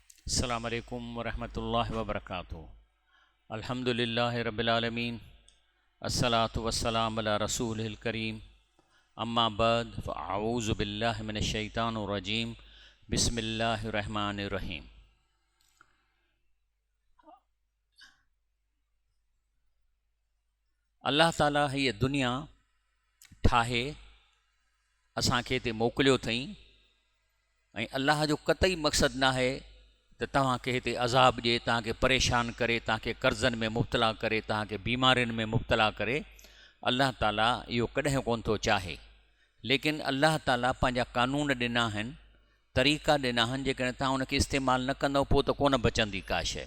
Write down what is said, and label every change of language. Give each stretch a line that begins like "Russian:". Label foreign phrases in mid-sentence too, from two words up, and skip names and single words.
Arabic: السلام عليكم ورحمة الله وبركاته الحمد لله رب العالمين الصلاة والسلام على رسول الكريم أما بعد فأعوذ بالله من الشيطان الرجيم بسم الله الرحمن الرحيم.
Sindhi: अल्लाह ताला हीअ दुनिया ठाहे असांखे हिते मोकिलियो अथई ऐं अल्लाह जो कतई मक़सदु न आहे त तव्हांखे हिते अज़ाब ॾिए, तव्हांखे परेशान करे, तव्हांखे कर्ज़नि में मुब्तला करे, तव्हांखे बीमारियुनि में मुब्तला करे। अल्लाह ताला इहो कॾहिं कोन थो चाहे, लेकिन अल्लाह ताला पंहिंजा कानून ॾिना आहिनि, तरीक़ा ॾिना आहिनि, जेकॾहिं तव्हां उनखे इस्तेमालु न कंदव पोइ त कोन बचंदी का शइ।